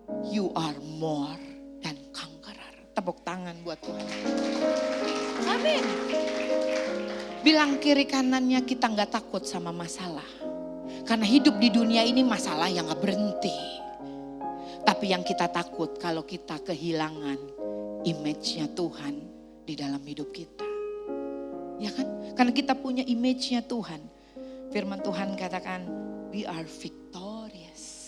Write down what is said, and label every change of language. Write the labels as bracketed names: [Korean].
[English] You are more than conqueror. [Indonesian] Tepuk tangan buat Tuhan. Amin. Bilang kiri kanannya, kita gak takut sama masalah. Karena hidup di dunia ini masalah yang gak berhenti. Tapi yang kita takut kalau kita kehilangan image-nya Tuhan di dalam hidup kita. Ya kan? Karena kita punya image-nya Tuhan. Firman Tuhan katakan, [English] we are victorious.